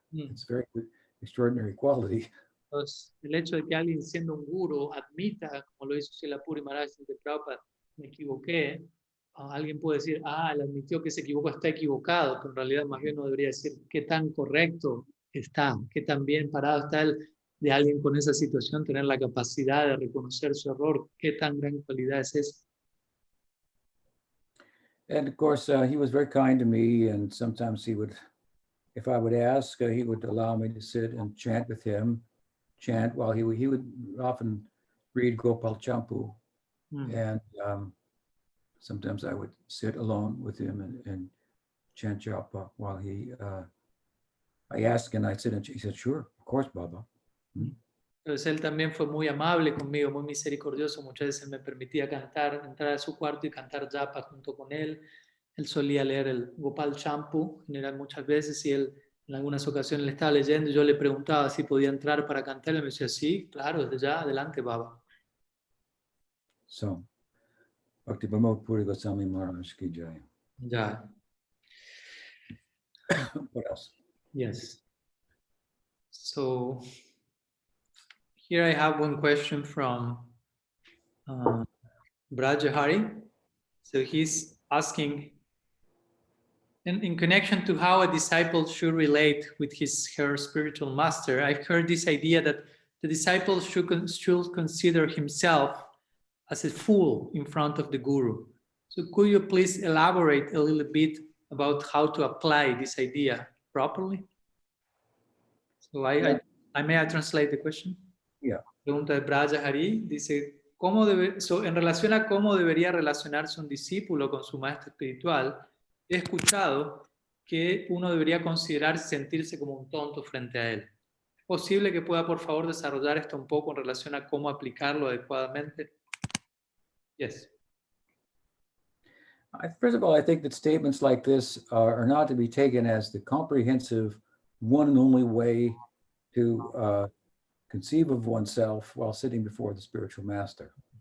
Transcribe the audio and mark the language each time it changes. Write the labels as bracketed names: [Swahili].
[English] It's very extraordinary quality. [Spanish] Entonces, el hecho de que alguien siendo un guru admita, como lo hizo Srila Puri Maharaj de Prabhupada, me equivoqué, alguien puede decir, él admitió que se equivocó, está equivocado, pero en realidad más bien no debería decir qué tan correcto está, qué tan bien parado está él, de alguien con esa situación, tener la capacidad de reconocer su error, qué tan gran cualidad es esa. [English] And of course, he was very kind to me, and sometimes he would, if I would ask, he would allow me to sit and chant with him, while he would often read Gopal Champu, and sometimes I would sit alone with him and chant japa while he I asked, and I said, and he said, sure, of course, Baba. [Spanish] Entonces él también fue muy amable conmigo, muy misericordioso. Muchas veces me permitía cantar, entrar a su cuarto y cantar japa junto con él. Él solía leer el Gopal Champu, en general muchas veces, y él en algunas ocasiones le estaba leyendo y yo le preguntaba si podía entrar para cantar. Y me decía, sí, claro, desde ya, adelante, Baba. [English] So, Bhakti Pramod Puri Goswami Maharaj ki jai. Ya, What else? yes. So, here I have one question from Brajahari. So he's asking, in connection to how a disciple should relate with her spiritual master, I've heard this idea that the disciple should consider himself as a fool in front of the guru. So could you please elaborate a little bit about how to apply this idea properly? So may I translate the question? Yeah. [Spanish] Pregunta de Braja Hari, dice, en relación a cómo debería relacionarse un discípulo con su maestro espiritual, he escuchado que uno debería considerarse sentirse como un tonto frente a él. ¿Es posible que pueda, por favor, desarrollar esto un poco en relación a cómo aplicarlo adecuadamente? [English] Yes. First of all, I think that statements like this are not to be taken as the comprehensive one and only way to conceive of oneself while sitting before the spiritual master.